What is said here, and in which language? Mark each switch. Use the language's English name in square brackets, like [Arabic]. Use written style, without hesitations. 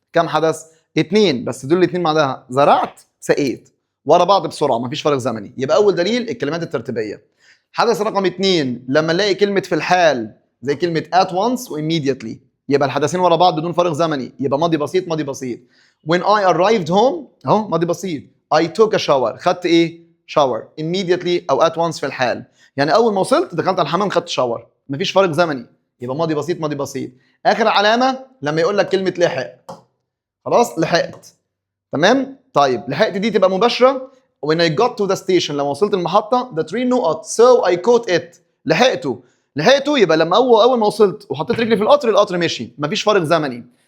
[Arabic] كم حدث؟ 2 بس، دول الاثنين بعدها زرعت سقيت، ورا بعض بسرعه مفيش فرق زمني، يبقى اول دليل الكلمات الترتيبيه. حدث رقم 2 لما نلاقي كلمه في الحال زي كلمه at once و immediately، يبقى الحدثين ورا بعض بدون فرق زمني، يبقى ماضي بسيط ماضي بسيط. [English] when I arrived home [Arabic] اهو ماضي بسيط. [English] I took a shower، [Arabic] خدت ايه؟ shower immediately او at once في الحال، يعني اول ما وصلت دخلت على الحمام خدت شاور، مفيش فرق زمني، يبقى ماضي بسيط ماضي بسيط. اخر علامه لما يقول لك كلمه لحق، خلاص لحقت. تمام؟ طيب لحقت دي تبقى مباشره. [English] when I got to the station، [Arabic] لما وصلت المحطه [English] the train نقط so I caught it، [Arabic] لحقته يبقى لما اول ما وصلت وحطيت رجلي في القطر مشي، مفيش فرق زمني.